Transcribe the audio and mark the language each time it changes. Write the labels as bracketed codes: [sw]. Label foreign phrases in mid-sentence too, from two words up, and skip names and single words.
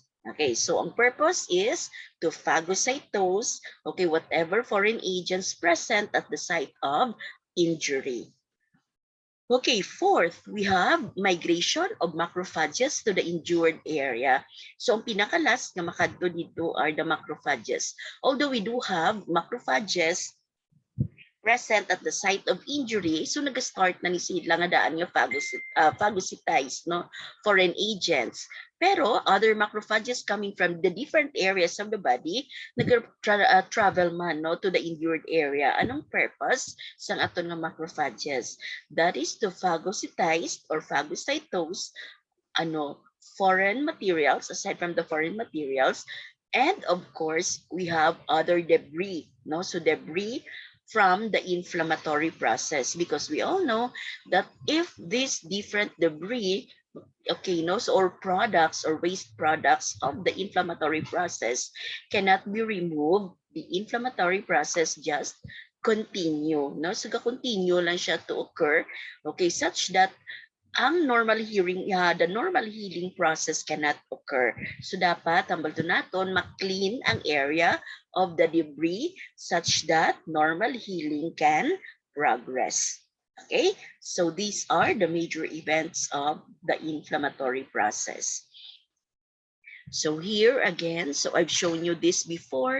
[en] Okay, so ang purpose is to phagocytose, okay, whatever foreign agents present at the site of injury. Okay, fourth, we have migration of macrophages to the injured area. [hil] So ang pinakalas na makadto dito [en] are the macrophages. Although we do have macrophages present at the site of injury, so [hil] nag-start na ni sila nga daan nga [en] phagocytized, no, foreign agents. Pero other macrophages coming from the different areas of the body [hil] nag-travel man, [en] no, to the injured area. [hil] Anong purpose sa aton nga macrophages? [en] That is to phagocytize or phagocytose foreign materials, aside from the foreign materials. And of course, we have other debris, no? So debris from the inflammatory process, because we all know that if these different debris, okay, no, so, or products or waste products of the inflammatory process cannot be removed, the inflammatory process just continue, no? So continue [hil] lang siya [en] to occur, okay, such that the normal healing process cannot occur. So [hil] dapat tambal to naton ma-clean ang [en] area of the debris such that normal healing can progress. Okay? So these are the major events of the inflammatory process. So here again, so I've shown you this before.